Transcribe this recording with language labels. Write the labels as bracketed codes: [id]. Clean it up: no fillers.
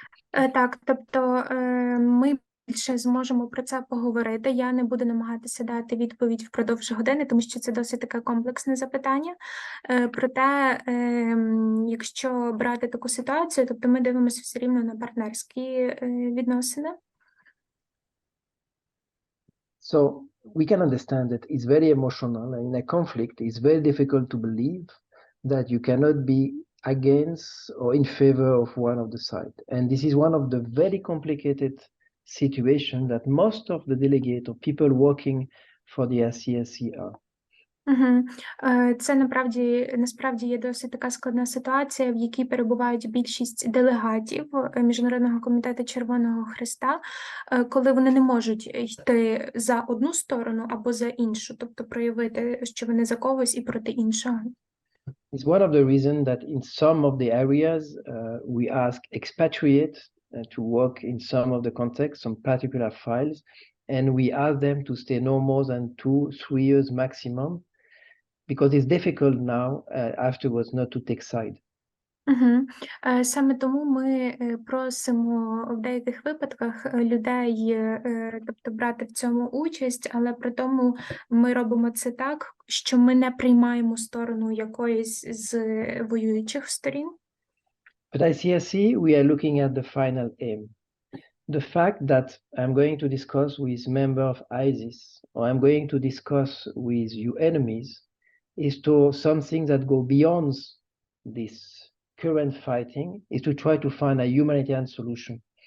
[uk] Так, тобто ми більше зможемо про це поговорити. Я не буду намагатися дати відповідь впродовж години, тому що це досить таке комплексне запитання. Проте, якщо брати таку ситуацію, тобто ми дивимося все рівно на партнерські відносини. [en] So we can understand that it's very emotional, and in a conflict it's very difficult to believe that you cannot be against or in favor of one of the side. And this is one of the very complicated situations that most of the delegates or people working for the RCSC are. [uk] Це насправді є досить така складна ситуація, в якій перебувають більшість делегатів Міжнародного комітету Червоного Хреста, коли вони не можуть йти за одну сторону або за іншу, тобто проявити, що вони за когось і проти іншого. [en] It's one of the reasons that in some of the areas we ask expatriates to work in some of the contexts, some particular files, and we ask them to stay no more than 2-3 years maximum, because it's difficult now afterwards not to take side. [uk] Саме тому ми просимо в деяких випадках людей, тобто брати в цьому участь, але при тому ми робимо це так, що ми не приймаємо сторону якоїсь з воюючих сторін. [en] But ICSC, we are looking at the final aim. The fact that I'm going to discuss with member of ISIS, or I'm going to discuss with your enemies, is to something that go beyond this current fighting, is to try to find a humanitarian solution.